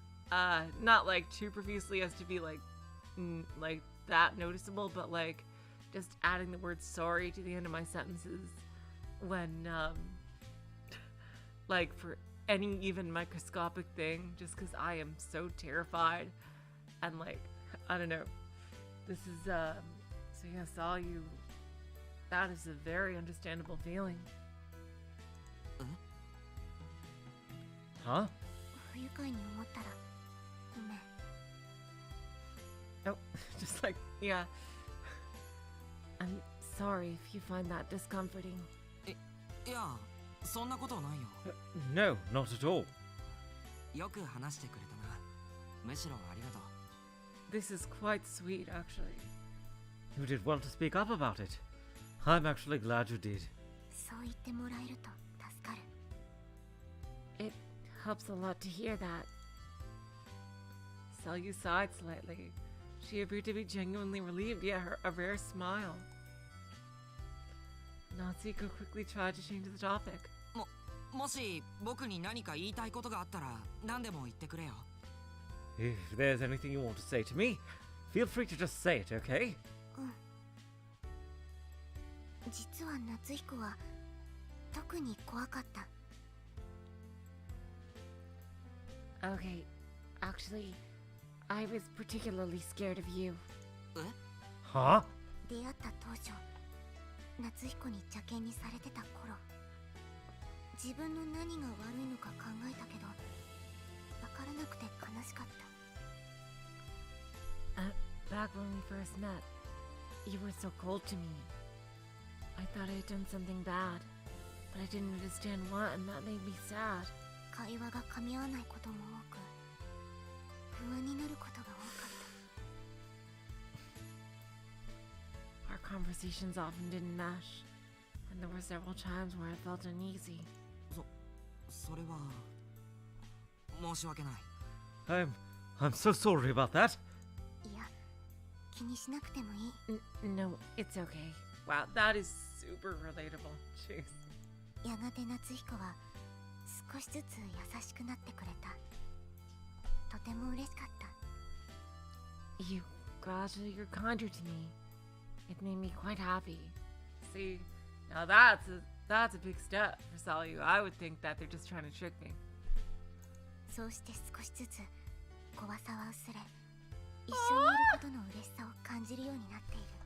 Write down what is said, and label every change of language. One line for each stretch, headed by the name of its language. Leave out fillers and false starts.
English: Not like too profusely as to be like that noticeable, but like just adding the word sorry to the end of my sentences when like for any even microscopic thing, just because I am so terrified and like I don't know. This is so yeah, saw you. That is a very understandable feeling. Huh?
Japanese: 不愉快に思ったらごめん。
English: Oh, just like, yeah. I'm sorry if you find that discomforting.
Japanese: いやそんなことはないよ
English: No, not at all.
Japanese: よく話してくれたなむしろありがとう
English: This is quite sweet, actually. You did well to speak up about it. I'm actually glad you did.
Japanese: そう言ってもらえると助かる。
English: It helps a lot to hear that. Selyu sighed slightly. She appeared to be genuinely relieved, yet a rare smile. Natsuko quickly tried to change the topic.
Japanese: もし僕に何か言いたいことがあったら何でも言ってくれよ
English: If there's anything you want to say to me, feel free to just say it, okay?
Japanese: うん。実は夏彦は特に怖かった。
English: Okay, actually, I was particularly scared of you. え Huh?
Japanese: 出会った当初、夏彦に邪険にされてた頃、自分の何が悪いのか考えたけど、わからなくて悲しかった。
English: Back when we first met, you were so cold to me. I thought I had done something bad, but I didn't understand what, and that made me sad.
Japanese: 会話が噛み合わないことも多く、不安になることが多かった。
English: Our conversations often didn't mesh, and there were several times where I felt uneasy.
Japanese: それは申し訳ない
English: I'm so sorry about that.
Japanese: いや、気にしなくてもいい。
English: No, it's okay. Wow, that is super relatable. Jeez.
Japanese: やがて夏彦は少しずつ優しくなってくれた。とても嬉しかった。
English: You gradually grew kinder to me. It made me quite happy. See, now that's a big step for Selyu. I would think that they're just trying to trick me.
Japanese: そうして少しずつ怖さは薄れ、一緒にいることの嬉しさを感じるようになっている。